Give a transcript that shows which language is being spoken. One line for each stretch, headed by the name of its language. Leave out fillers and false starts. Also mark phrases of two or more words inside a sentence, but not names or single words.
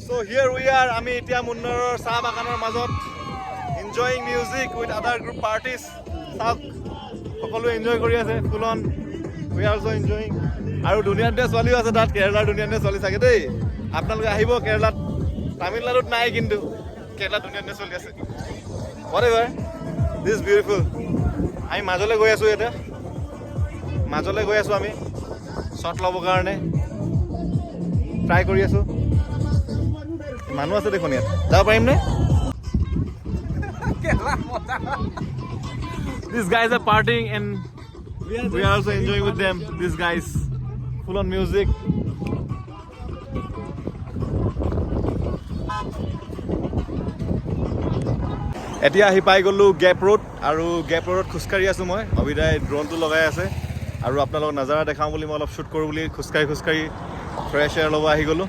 English: So here we are,
Assamese: আমি এতিয়া মুন্নাৰৰ চাহ বাগানৰ মাজত
English: enjoying music with other group parties.
Assamese: চাওক সকলো এনজয় কৰি আছে
English: full on. We are also enjoying.
Assamese: আৰু ধুনীয়া ধুনীয়া ছোৱালীও আছে তাত, কেৰেলাৰ ধুনীয়া ধুনীয়া ছোৱালী চাগে দেই। আপোনালোকে আহিব কেৰেলাত, তামিলনাডুত নাই কিন্তু কেৰেলাত ধুনীয়া ধুনীয়া ছোৱালী আছে।
English: whatever, this is beautiful.
Assamese: আমি মাজলৈ গৈ আছোঁ এতিয়া, মাজলৈ গৈ আছোঁ আমি শ্বট ল'বৰ কাৰণে ট্ৰাই কৰি আছোঁ। মানুহ আছে দেখোন ইয়াত, যাব পাৰিম নে?
English: These guys are partying and we are also enjoying with them. These guys, full on music.
Assamese: এতিয়া আহি পাই গ'লোঁ গেপ ৰোড, আৰু গেপ ৰোডত খোজকাঢ়ি আছোঁ মই। অবিদাই ড্ৰোনটো লগাই আছে আৰু আপোনালোকক নাজাৰা দেখাওঁ বুলি মই অলপ শ্বুট কৰোঁ বুলি খোজকাঢ়ি
English: fresh air
Assamese: ল'ব আহি গ'লোঁ।